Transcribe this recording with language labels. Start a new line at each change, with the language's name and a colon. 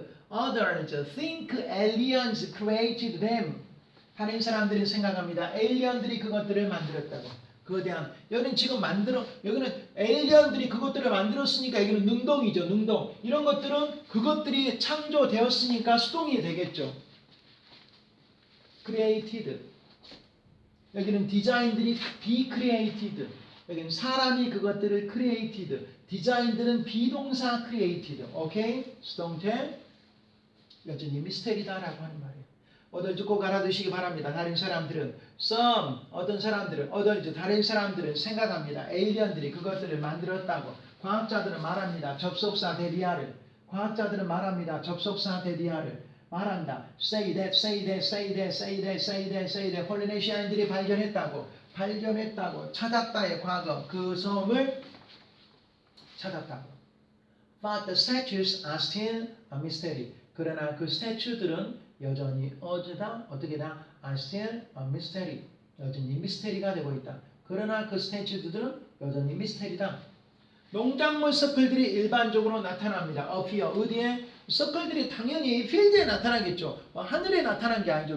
English: Others think aliens created them.
Korean: 다른 사람들이 생각합니다. 에일리언들이 그것들을 만들었다고. 그거에 대한 여기는 지금 여기는 에일리언들이 그것들을 만들었으니까 여기는 능동이죠. 능동. 이런 것들은 그것들이 창조되었으니까 수동이 되겠죠. created. 여기는 디자인들이 be created. 여기는 사람이 그것들을 created. 디자인들은 비동사 created. 오케이? 수동태. 여전히 미스테리다라고 하는 말이에요. others 꼭 알아두시기 바랍니다. 다른 사람들은 some 어떤 사람들은 others 다른 사람들은 생각합니다. 에일리언들이 그것들을 만들었다고. 과학자들은 말합니다. 접속사 대리아를. 과학자들은 말합니다. 접속사 대리아를 말한다.
English: say that, say that, say that, say that, say that, say that.
Korean: 폴리네시아인들이 발견했다고. 찾았다의 과거. 그 섬을 찾았다고.
English: But the statues are still a mystery.
Korean: 그러나 그 스태츄들은 여전히 어떻게다
English: are still a mystery.
Korean: 여전히 미스테리가 되고 있다. 그러나 그 스태츄들은 여전히 미스테리다. 농작물 서클들이 일반적으로 나타납니다. appear. 어디에? 서클들이 당연히 필드에 나타나겠죠. 하늘에 나타난 게 아니죠.